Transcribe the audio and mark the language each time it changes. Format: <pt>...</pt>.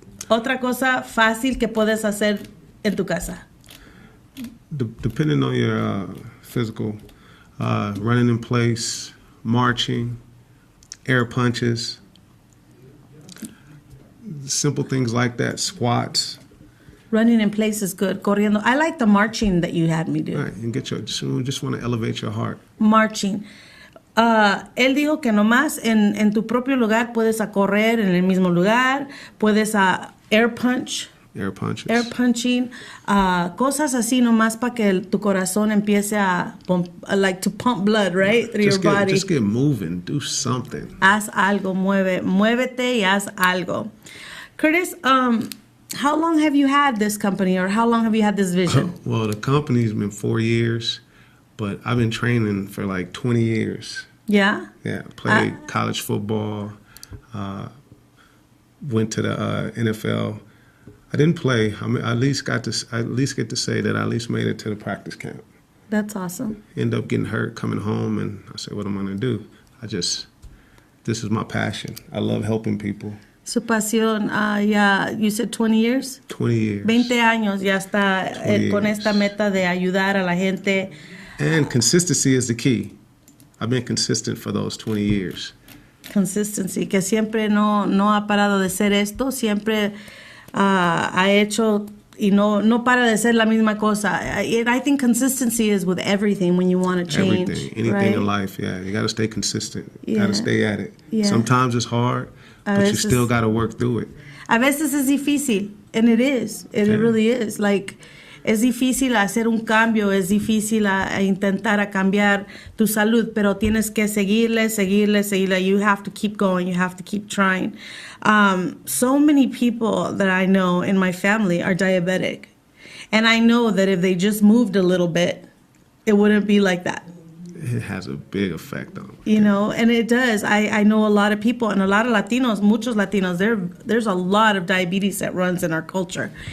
<es>Otra cosa fácil que puedes hacer en tu casa.</es> <en>Depending on your physical, running in place, marching, air punches, simple things like that, squats. Running in place is good. Corriendo. I like the marching that you had me do. Right, and just want to elevate your heart. Marching.</en> <es>Él dijo que nomás en tu propio lugar puedes a correr en el mismo lugar, puedes a air punch.</es> <en>Air punches. Air punching.</en> <es>Cosas así nomás para que tu corazón empiece</es> <en>to pump blood, right? Through your body. Just get moving. Do something.</en> <es>Haz algo. Muévete y haz algo.</es> <en>Curtis, how long have you had this company, or how long have you had this vision? Well, the company's been 4 years, but I've been training for like 20 years. Yeah? Yeah. Played college football. Went to the NFL. I didn't play. I mean, I at least get to say that I at least made it to the practice camp. That's awesome. Ended up getting hurt coming home, and I said, what am I going to do? This is my passion. I love helping people.</en> <es>Su pasión,</es> <en>you said 20 years? 20 years.</en> <es>20 años ya está con esta meta de ayudar a la gente.</es> <en>And consistency is the key. I've been consistent for those 20 years.</en> <es>Consistency, que siempre no ha parado de ser esto, siempre ha hecho y no para de ser la misma cosa.</es> <en>I think consistency is with everything when you want to change. Anything right? in life, yeah. You got to stay consistent. You Yeah. got to stay at it. Yeah. Sometimes it's hard, but you still got to work through it.</en> <es>A veces es difícil,</es> <en>and it is. It really is.</en> <es>Like, es difícil hacer un cambio, es difícil a intentar a cambiar tu salud, pero tienes que seguirle.</es> <en>You have to keep going. You have to keep trying. So many people that I know in my family are diabetic. And I know that if they just moved a little bit, it wouldn't be like that. It has a big effect on them. You know, and it does. I know a lot of people, and a lot of Latinos,</en> <es>muchos Latinos,</es> <en>there's a lot of diabetes that runs in our culture.</en>